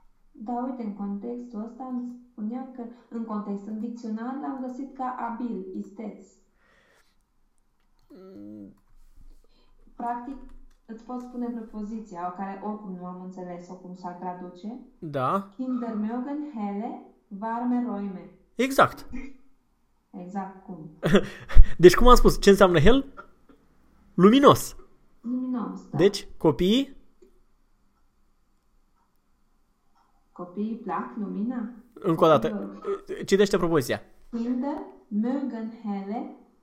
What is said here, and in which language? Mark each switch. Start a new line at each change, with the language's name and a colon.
Romanian: Da, uite, în contextul ăsta îmi spunea că în context, în dicționar l-am găsit ca abil, isteț. Practic, îți pot spune propoziția, o care oricum nu am înțeles-o cum s-ar traduce. Da.
German: Kinder mögen helle, warme Räume.
Romanian: Exact. Exact cum. Deci cum am spus, ce înseamnă hel? Luminos. Luminos, da. Deci, copiii? Copiii plac lumina? Încă o dată. Citește propoziția.
German: Kinder mögen helle.